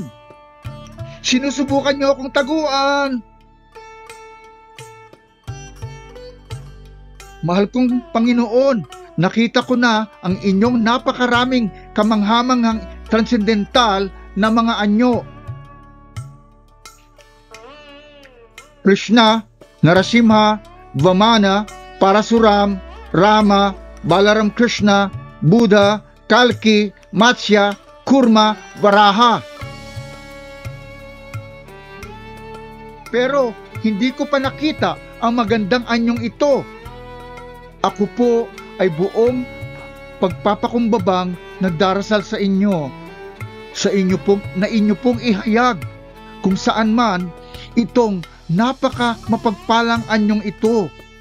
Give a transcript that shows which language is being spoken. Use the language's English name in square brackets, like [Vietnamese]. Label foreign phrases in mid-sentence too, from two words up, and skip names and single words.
[Filipino] Sinusubukan niyo akong taguan! Mahal kong Panginoon, nakita ko na ang inyong napakaraming kamanghamanghang transcendental na mga anyo. Krishna, Narasimha, Vamana, Parasuram, Rama, Balaram Krishna, Buddha, Kalki, Matsya, Kurma, Varaha. Pero hindi ko pa nakita ang magandang anyong ito. Ako po ay buong pagpapakumbabang nagdarasal sa inyo pong ihayag kung saan man itong napaka mapagpalang anyong ito.